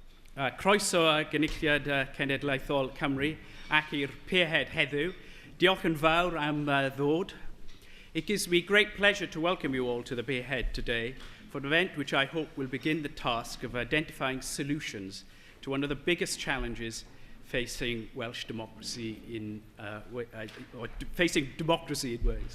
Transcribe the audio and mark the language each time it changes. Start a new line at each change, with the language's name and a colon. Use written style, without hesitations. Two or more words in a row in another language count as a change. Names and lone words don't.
Welsh: Croeso a gynulliad cenedlaethol Cymru ac i'r peerhead heddiw. Diolch yn fawr am ddod.
English: It gives me great pleasure to welcome you all to the Peerhead today for an event which I hope will begin the task of identifying solutions to one of the biggest challenges facing Welsh democracy or facing democracy in Wales.